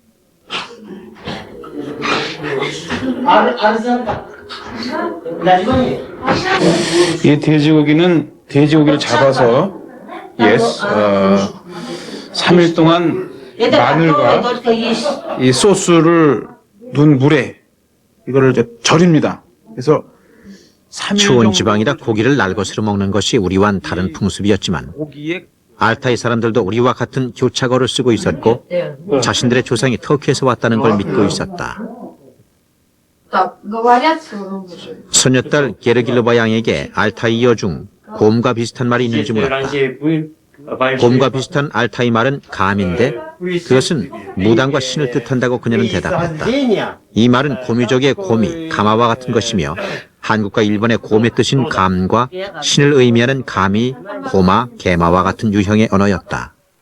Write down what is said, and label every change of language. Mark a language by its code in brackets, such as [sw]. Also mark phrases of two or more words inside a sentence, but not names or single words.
[ko] 이 돼지고기는 돼지고기를 잡아서 3일 동안 마늘과 이 소스를 넣은 물에 이거를 이제 절입니다. 그래서 3일 추운 지방이라 고기를 날것으로 먹는 것이 우리와는 다른 풍습이었지만 고기에 알타이 사람들도 우리와 같은 교차거를 쓰고 있었고 자신들의 조상이 터키에서 왔다는 걸 믿고 있었다. [ru] Так, говорят своего же. [ko] 손녀딸 게르길로바 양에게 알타이어 중 곰과 비슷한 말이 있는지 물었다. 곰과 비슷한 알타이 말은 감인데 그것은 무당과 신을 뜻한다고 그녀는 대답했다. 이 말은 고미족의 고미, 가마와 같은 것이며 한국과 일본의 곰의 뜻인 감과 신을 의미하는 감이, 고마, 게마와 같은 유형의 언어였다.